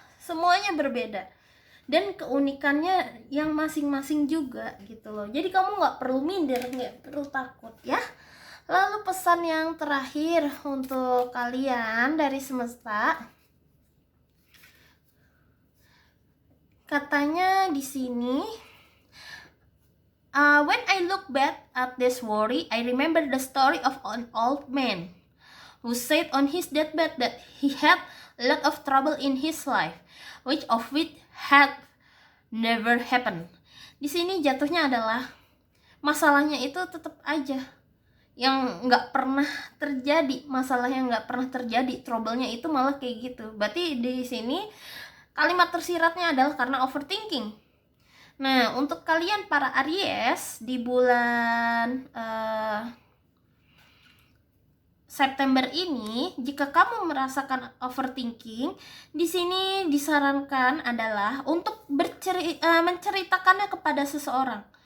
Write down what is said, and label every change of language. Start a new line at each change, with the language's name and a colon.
Indonesian: Semuanya berbeda. Dan keunikannya yang masing-masing juga gitu loh. Jadi kamu nggak perlu minder, nggak perlu takut ya. Lalu pesan yang terakhir untuk kalian dari semesta. Katanya di sini,
English: when I look back at this worry, I remember the story of an old man who said on his deathbed that he had a lot of trouble in his life, which had never happened.
Indonesian: Di sini jatuhnya adalah masalahnya itu tetap aja yang nggak pernah terjadi, masalah yang nggak pernah terjadi, trouble-nya itu malah kayak gitu. Berarti di sini kalimat tersiratnya adalah karena overthinking. Nah, untuk kalian para Aries di bulan September ini, jika kamu merasakan overthinking, di sini disarankan adalah untuk menceritakannya kepada seseorang.